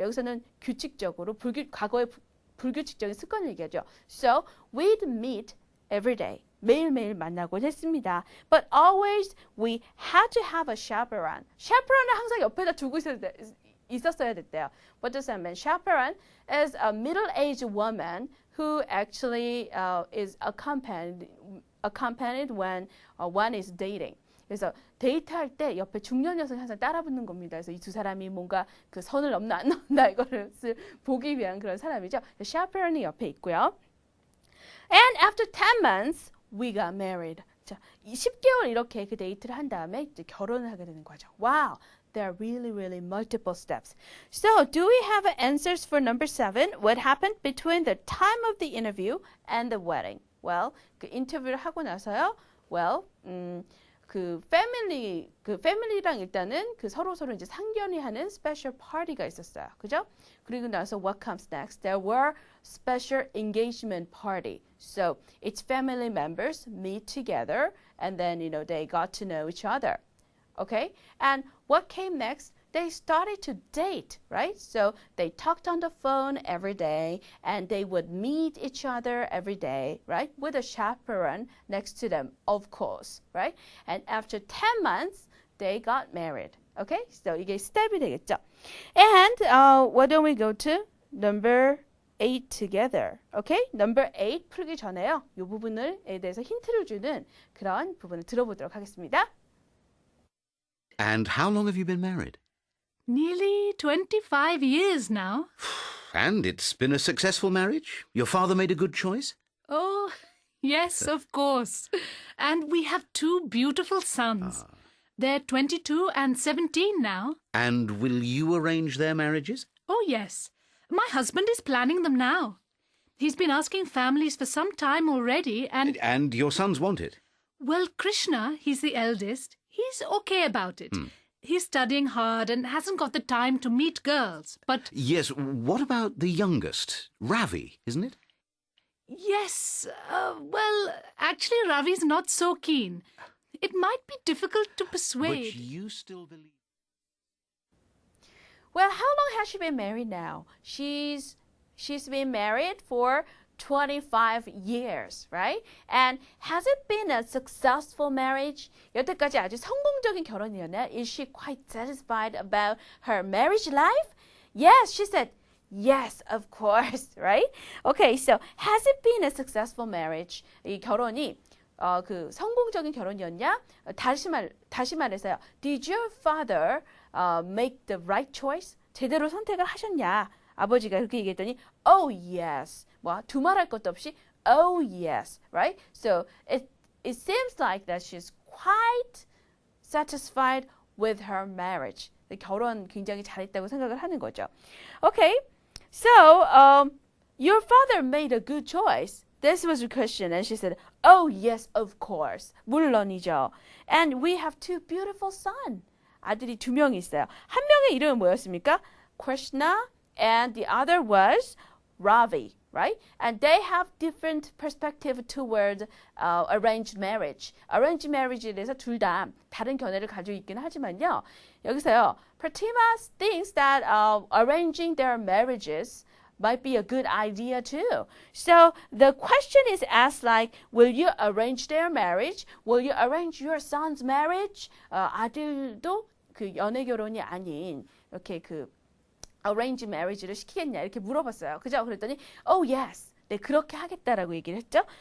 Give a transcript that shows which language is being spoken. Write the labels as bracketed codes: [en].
[ko] 여기서는 규칙적으로 과거의 불규칙적인 습관을 얘기하죠. [en] So we'd meet every day. [ko] 매일매일 만나곤 했습니다. [en] But always we had to have a chaperone. [ko] chaperone을 항상 옆에다 두고 있었어야 됐대요. [en] What does that mean? Chaperone is a middle-aged woman who actually is accompanied when one is dating. [ko] 그래서 데이트할 때 옆에 중년 여성이 항상 따라붙는 겁니다. 그래서 이 두 사람이 뭔가 그 선을 넘나 안 넘나 이거를 보기 위한 그런 사람이죠. chaperone이 옆에 있고요. [en] And after 10 months, we got married. [ko] 자, 10개월 이렇게 그 데이트를 한 다음에 이제 결혼을 하게 되는 거죠. [en] Wow, there are really, really multiple steps. So, do we have answers for number 7? What happened between the time of the interview and the wedding? [ko] Well, 그 인터뷰를 하고 나서요. Well, 그 패밀리랑 일단은 그 서로 이제 상견례하는 special party가 있었어요. 그죠? 그리고 나서 [en] what comes next? There were special engagement party. So its family members meet together and then, they got to know each other. Okay? And what came next? They started to date, right? So they talked on the phone every day and they would meet each other every day, right? With a chaperone next to them, of course, right? And after 10 months, they got married. Okay? [ko] So 이게 스텝이 되겠죠. [en] And why don't we go to number 8 together. Okay? [ko] Number 8 풀기 전에요. 이 부분에 대해서 힌트를 주는 그런 부분을 들어보도록 하겠습니다. [en] And how long have you been married? Nearly 25 years now. And it's been a successful marriage? Your father made a good choice? Oh, yes, of course. And we have 2 beautiful sons. They're 22 and 17 now. And will you arrange their marriages? Oh, yes. My husband is planning them now. He's been asking families for some time already and... And your sons want it? Well, Krishna, he's the eldest. He's okay about it. He's studying hard and hasn't got the time to meet girls, but... Yes, what about the youngest? Ravi, isn't it? Yes, well, actually Ravi's not so keen. It might be difficult to persuade. But you still believe... Well, how long has she been married now? She's been married for 25 years, right? And has it been a successful marriage? [ko] 여태까지 아주 성공적인 결혼이었나요? [en] Is she quite satisfied about her marriage life? Yes, she said, yes, of course, right? Okay, so has it been a successful marriage? [ko] 이 결혼이 그 성공적인 결혼이었냐? 다시 말해서요. [en] Did your father make the right choice? [ko] 제대로 선택을 하셨냐? 아버지가 그렇게 얘기했더니 [en] oh yes. [ko] 뭐 두말할 것도 없이 oh yes, right? [en] So it seems like that she's quite satisfied with her marriage. [ko] 결혼 굉장히 잘했다고 생각을 하는 거죠. [en] Okay, so your father made a good choice. [ko] this was a question. [en] And she said, oh, yes, of course. [ko] 물론이죠. [en] And we have two beautiful sons. [ko] 아들이 두 명이 있어요. 한 명의 이름은 뭐였습니까? [en] Krishna, and the other was Ravi, right? And they have different perspective toward arranged marriage. [ko] Arranged marriage에 대해서 둘 다 다른 견해를 가지고 있긴 하지만요. 여기서요, [en] Pratima thinks that arranging their marriages might be a good idea too. So the question is asked like, will you arrange their marriage? Will you arrange your son's marriage? [ko] 아들도 그 연애 결혼이 아닌 이렇게 그 arrange marriage를 시키겠냐 이렇게 물어봤어요. 그죠? 그랬더니 [en] oh yes. [ko] 네, 그렇게 하겠다라고 얘기를 했죠.